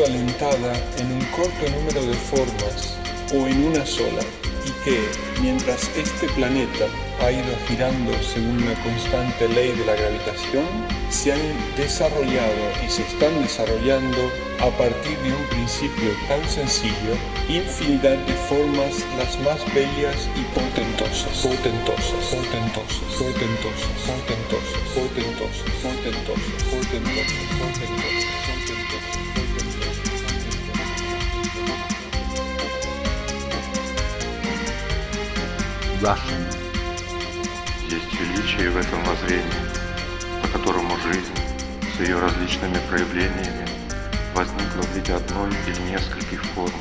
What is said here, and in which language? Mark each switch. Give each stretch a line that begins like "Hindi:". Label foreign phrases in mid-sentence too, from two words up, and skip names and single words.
Spanish: alentada en un corto número de formas o en una sola, y que, mientras este planeta ha ido girando según una constante ley de la gravitación, se han desarrollado y se están desarrollando a partir de un principio tan sencillo, infinidad de formas las más bellas y portentosas.
English: Russian.
Russian: Есть величие в этом воззрении, по которому жизнь с ее различными проявлениями возникла в виде одной или нескольких форм.